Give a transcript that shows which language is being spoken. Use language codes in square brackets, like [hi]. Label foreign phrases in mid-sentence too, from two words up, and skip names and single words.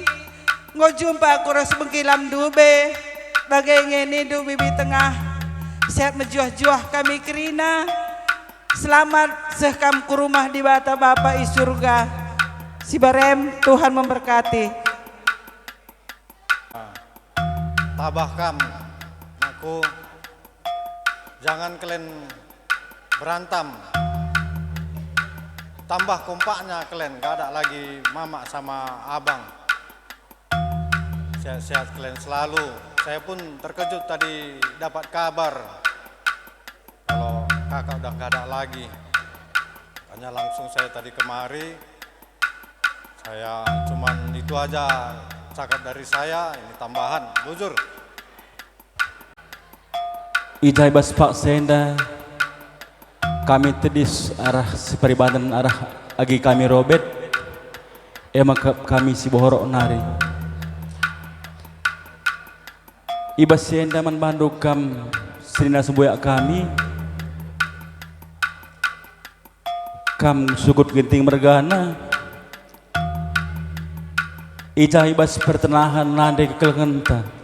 [btx] Ngo jumpa aku ras bengkilam dube. Bagai ngeni du bibi tengah. Siap menjuah-juah kami kerina. Selamat sekam ku rumah di bata Bapa i surga. Si barem [id] Tuhan memberkati. [btx] Tabah kam aku. [id] Jangan kalian berantem. Tambah kompaknya kalian, gak ada lagi mama sama abang. Sehat-sehat kalian selalu. Saya pun terkejut tadi dapat kabar kalau kakak udah gak ada lagi. Hanya langsung saya tadi kemari. Saya cuman itu aja cakap dari saya, ini tambahan, jujur. [btx] Ijai bas Pak Senda kami tedis arah seperibatan arah agi kami Robert emak kami si bohorok nari ibas Senda man banduk kam serina semboyak kami kam sukut genting mergana ijai bas pertenahan nade kekelengenta